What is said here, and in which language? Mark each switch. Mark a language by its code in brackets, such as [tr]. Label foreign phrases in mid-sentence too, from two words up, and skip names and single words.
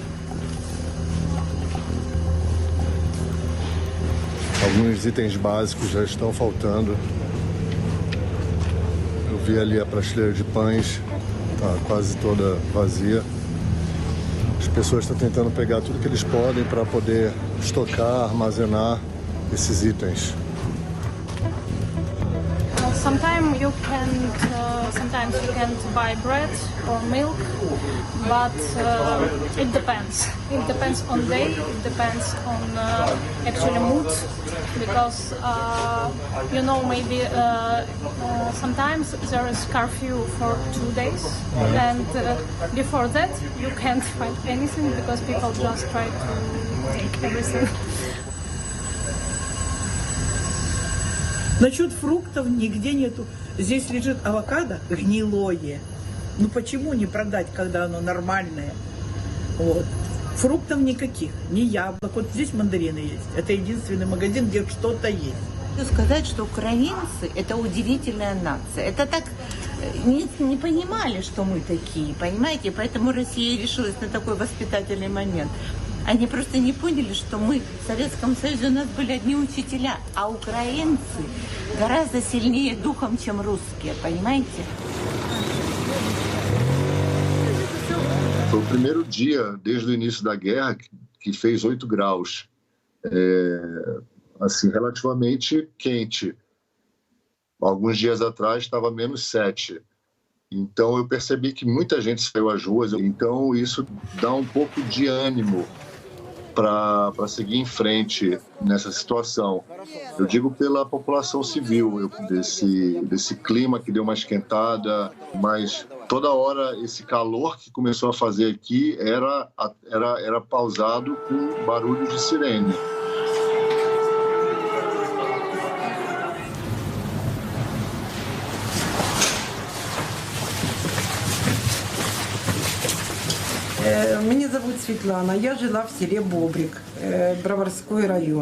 [pt] Alguns itens básicos já estão faltando. Eu vi ali a prateleira de pães, está quase toda vazia. As pessoas estão tentando pegar tudo que eles podem para poder estocar, armazenar esses itens. [en] Sometimes you can't buy bread or milk, but it depends. It depends on day. It depends on actually mood, because maybe sometimes there is curfew for 2 days, and before that you can't find anything because people just try to take everything. [ru] Насчет фруктов нигде нету. Здесь лежит авокадо гнилое. Ну почему не продать, когда оно нормальное? Вот. Фруктов никаких, ни яблок. Вот здесь мандарины есть. Это единственный магазин, где что-то есть. Хочу сказать, что украинцы – это удивительная нация. Это так не понимали, что мы такие, понимаете? Поэтому Россия решилась на такой воспитательный момент. Они просто не поняли, что мы в Советском Союзе, у нас были одни учителя, а украинцы garaздо сильнее духом, чем rússia, понимаете? [pt] Foi o primeiro dia, desde o início da guerra, que fez 8 graus. Assim, relativamente quente. Alguns dias atrás estava menos 7. Então eu percebi que muita gente saiu às ruas. Então isso dá um pouco de ânimo para seguir em frente nessa situação. Eu digo pela população civil, desse clima que deu uma esquentada, mas toda hora esse calor que começou a fazer aqui era pausado com barulho de sirene. [ru] Меня зовут Светлана, я жила в селе Бобрик, Броварской район.